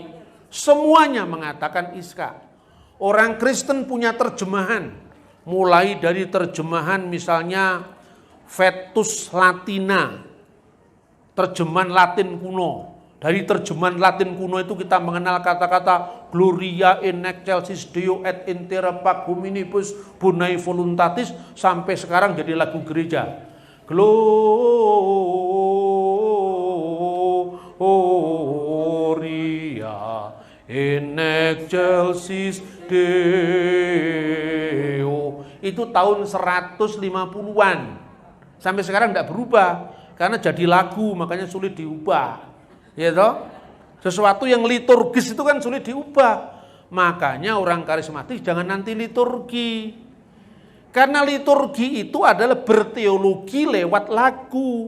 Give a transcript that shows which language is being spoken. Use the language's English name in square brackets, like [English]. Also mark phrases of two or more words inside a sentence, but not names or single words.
[Indonesian] Semuanya mengatakan Ishak. Orang Kristen punya terjemahan. Mulai dari terjemahan misalnya Vetus Latina. Terjemahan Latin kuno. Dari terjemahan Latin kuno itu kita mengenal kata-kata [Latin] Gloria in excelsis Deo et in terra pax hominibus bonae voluntatis [Indonesian] sampai sekarang jadi lagu gereja. [Latin] Gloria in excelsis Deo. [Indonesian] Itu tahun 150-an. Sampai sekarang tidak berubah karena jadi lagu, makanya sulit diubah. Ya toh? Sesuatu yang liturgis itu kan sulit diubah. Makanya orang karismatik jangan nanti liturgi. Karena liturgi itu adalah berteologi lewat lagu.